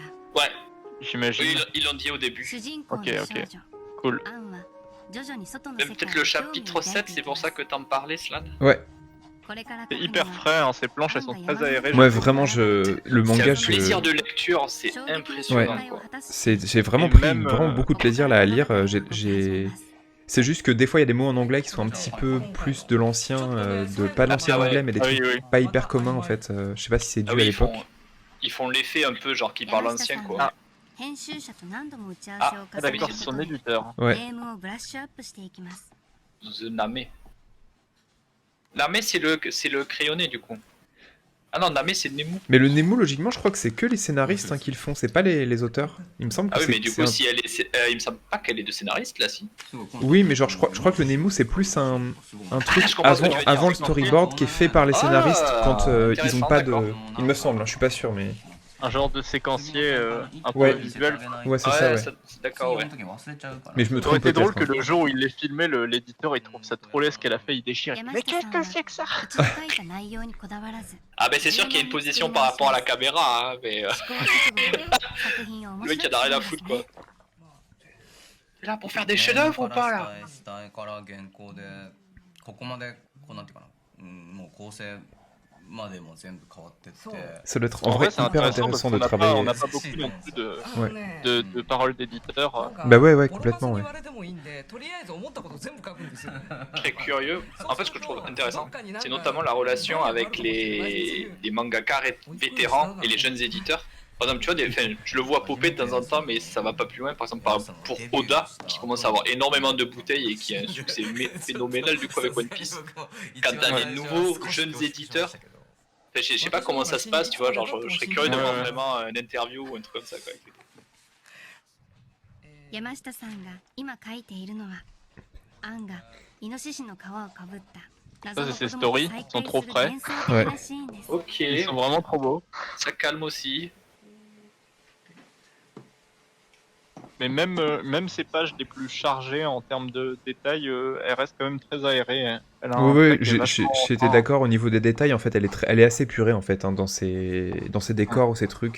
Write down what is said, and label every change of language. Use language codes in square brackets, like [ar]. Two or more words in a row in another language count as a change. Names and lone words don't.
[fr] Ouais, j'imagine. ils l'ont dit au début. [ja] 主人公の少 [fr] Ok, [ja] 女 [fr] ok. Cool. [ja] アンは徐々に外の [fr] Même [ja] 世界 [fr] peut-être le chapitre 7, c'est pour ça que t'en parlais, Slan? Ouais, [ja] これから [fr] C'est hyper frais, hein, ces planches elles sont très aérées. moi je trouve. vraiment, le C'est manga, un plaisir de lecture, c'est impressionnant, quoi. j'ai vraiment Et pris même, vraiment beaucoup de plaisir là à lire. C'est juste que des fois il y a des mots en anglais qui sont un petit peu plus de l'ancien, pas l'ancien Ah ouais. anglais, mais des Ah oui, trucs oui. pas hyper communs en fait. Je sais pas si c'est dû Ah à oui, l'époque. ils font l'effet un peu genre qui parle ancien, quoi. Ah. [ja] 編集者と何度も打ち合わせを [fr] Ah [ja] 重ね [fr] d'accord, [ja] る [fr] c'est [ja] こと [fr] son [ja] で [fr] éditeur. [ja] ゲ [fr] Ouais. [ja] ームをブラッシュアップしていきます。 [en] The Name. [fr] Name, c'est le crayonné, du coup. Ah non, Name c'est Nemu. Mais le Nemu, logiquement, je crois que c'est que les scénaristes qui le font, c'est pas les auteurs. Il me semble que Ah oui, c'est. mais du c'est coup, un- si elle est. Il me semble pas qu'elle est de scénariste là, si. Oui, mais genre, je crois que le Nemu, c'est plus un truc je comprends ce que avant, tu veux dire. avant le storyboard qui est fait par les scénaristes quand ils ont intéressant, pas de. d'accord. Il me semble, hein, je suis pas sûr, mais. Un genre de séquencier un peu Ouais. visuel. Ouais, c'est ça, ouais. D'accord, ouais. Mais je me Ça aurait trompe été drôle peut-être. que le jour où il l'ait filmé, l'éditeur il trouve ça trop laid ce qu'elle a fait, il déchire. [ja] 山 [fr] Mais [ja] 下 [fr] qu'est-ce [ja] さん [fr] que [ja] は [fr] c'est que ça [ja] 一度書いた内容にこだわらず [fr] Ah, ben c'est sûr qu'il y a une position par rapport à la caméra, hein, mais. [ja] 試行錯誤で作品を面 [fr] Le mec, [ja] 白 [fr] il en a [ja] く [fr] rien à [ja] する [fr] foutre, [ja] んですね [fr] quoi. T'es là pour faire des chefs-d'œuvre ou pas, là [ja] 主体から原稿でここまでこうなんていうかな、もう構成までも全部変わってって [fr] Ça doit être en En vrai vrai, c'est hyper intéressant parce intéressant qu'on de n'a pas, travailler. on n'a pas beaucoup non plus de, [ja] あのね [fr] de paroles d'éditeurs. Bah ouais, ouais, complètement, ouais. [ja] ボロカスに言われてもいいんでとりあえず思ったこと全部書くんですよ [fr] Très curieux. En fait, ce que je trouve intéressant, c'est notamment la relation avec les mangaka vétérans et les jeunes éditeurs. Par exemple, tu vois, je le vois popper de temps en temps, mais ça va pas plus loin. Par exemple, pour Oda, qui commence à avoir énormément de bouteilles et qui a un succès phénoménal du coup avec One Piece. Quand t'as des nouveaux jeunes éditeurs, enfin, je sais pas comment ça se passe, tu vois, genre je serais curieux d'avoir Ouais. vraiment un interview ou un truc comme ça, quoi. [ja] 山下さんが今書いているのはアンがイノシシの皮をかぶった謎の子供と再会する幻想的なシーンです [fr] Ok, Ils sont vraiment trop beaux. ça calme aussi. Mais même ces pages les plus chargées en termes de détails, elles restent quand même très aérées. Hein. Elle a un Oui, trait qui est vachement j'étais fin. d'accord au niveau des détails. En fait, elle est assez purée en fait hein, dans ses décors ou ses trucs.